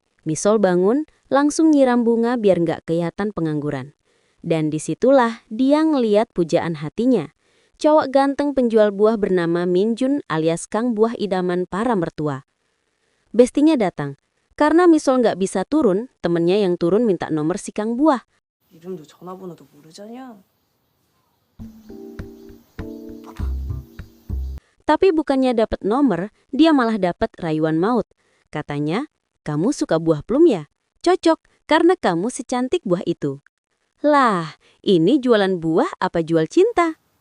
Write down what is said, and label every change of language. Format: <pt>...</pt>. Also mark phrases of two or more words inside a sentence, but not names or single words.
<id>Misol bangun, langsung nyiram bunga biar nggak kelihatan pengangguran. Dan disitulah dia ngeliat pujaan hatinya. Cowok ganteng penjual buah bernama Minjun alias Kang Buah Idaman para mertua. Bestinya datang. Karena Misol nggak bisa turun, temennya yang turun minta nomor si Kang Buah.</id> <ko>이름도 전화번호도 모르잖냐?</ko> <id>Tapi bukannya dapat nomor, dia malah dapat rayuan maut. Katanya, kamu suka buah plum ya? Cocok, karena kamu secantik buah itu. Lah, ini jualan buah apa jual cinta?</id>